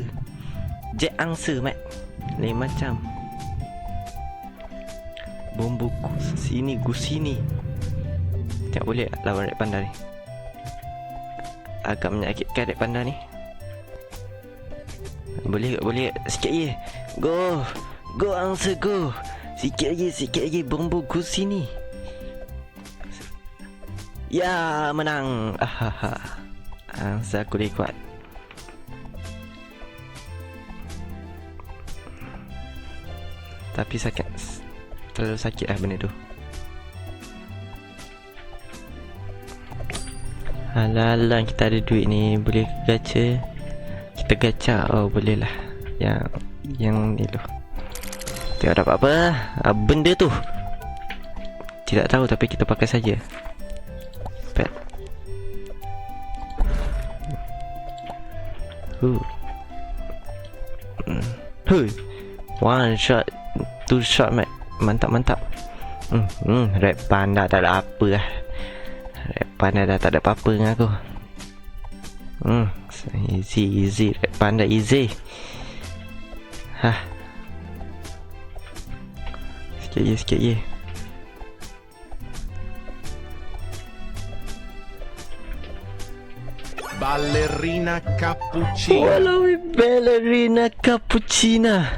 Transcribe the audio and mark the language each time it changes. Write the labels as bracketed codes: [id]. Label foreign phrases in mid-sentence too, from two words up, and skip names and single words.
[ms] Jet angsa, mat. Lain macam. Bombo Guzini. Tak boleh lawan [en] red panda [ms] ni. Agak menyakitkan [en] red panda [ms] ni. Boleh sikit lagi. Go angsa go. Sikit lagi Bombo Guzini. Ya, menang. Angsa aku lebih kuat. Tapi terlalu sakit lah benda tu. Alah, kita ada duit ni. Boleh gacha. Kita gacha. Oh, boleh lah. Yang ni tu. Tengok dapat apa. Benda tu tidak tahu, tapi kita pakai saja. [en] Pet. One shot, two shot, mate. [ms] Mantap. [en] Red panda [ms] tak ada apa lah. [en] Red panda [ms] dah tak ada apa-apa dengan aku. [en] Easy. Red panda easy. [ms] Sikit je. Ballerina cappuccina. Walau ballerina cappuccina.